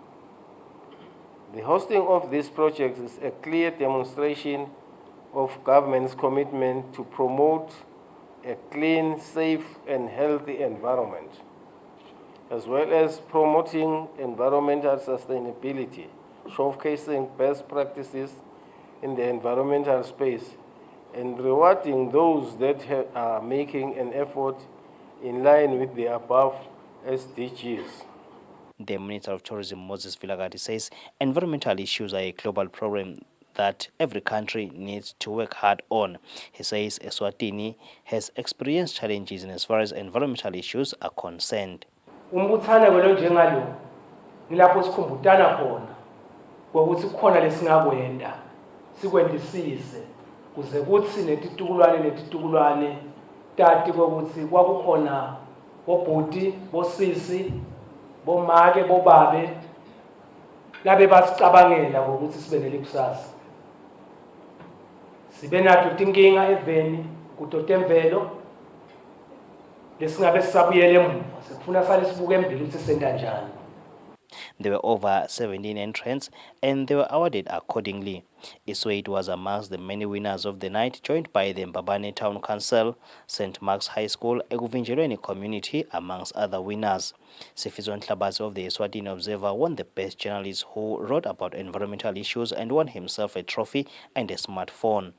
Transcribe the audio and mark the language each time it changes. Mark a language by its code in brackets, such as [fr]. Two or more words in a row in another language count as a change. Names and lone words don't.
[en] The hosting of this project is a clear demonstration of government's commitment to promote a clean, safe, and healthy environment, as well as promoting environmental sustainability, showcasing best practices in the environmental space, and rewarding those that are making an effort in line with the above SDGs. The Minister of Tourism, Moses Vilagati, says environmental issues are a global problem that every country needs to work hard on. He says Eswatini has experienced challenges in as far as environmental issues are concerned. [ss] Umbuthana kwelo njengalo ngilapho sikhumbutana khona ukuthi kukhona lesingakwenda sikwendisise kuze kuthi netitukulwane tati ukuthi kwakukhona bobhuti bosisi bomake bobabe labe basicabangela ukuthi sibe nelikusasa sibe nathi tinkinga eveni kutotemvelo lesingabe sisabuyele emuva sekufuna sale sibuke embili ukuthi senda njani. [en] There were over 17 entrants and they were awarded accordingly. Eswatini was amongst the many winners of the night, joined by the Mbabane Town Council, St. Mark's High School, Ekuvinjelweni community, amongst other winners. Sifiso Nhlabazi of the Eswatini Observer won the best journalist who wrote about environmental issues and won himself a trophy and a smartphone.